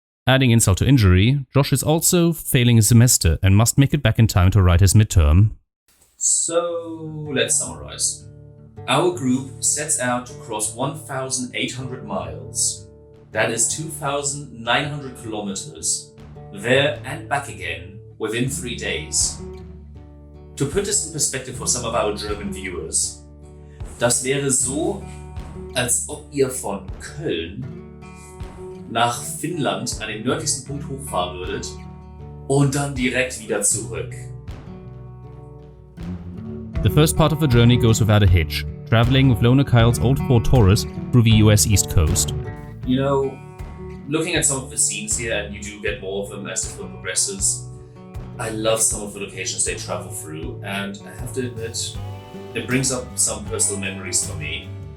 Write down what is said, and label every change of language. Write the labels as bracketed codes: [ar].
[en] Adding insult to injury, Josh is also failing his semester and must make it back in time to write his midterm. So, let's summarize. Our group sets out to cross 1,800 miles. That is 2,900 kilometers, there and back again, within 3 days. To put this in perspective for some of our German viewers, [de] das wäre so, als ob ihr von Köln nach Finnland an den nördlichsten Punkt hochfahren würdet und dann direkt wieder zurück. [en] The first part of the journey goes without a hitch. traveling with loaner Kyle's old Ford Taurus through the US East Coast. You know, looking at some of the scenes here, and you do get more of them as the film progresses, I love some of the locations they travel through, and I have to admit, it brings up some personal memories for me.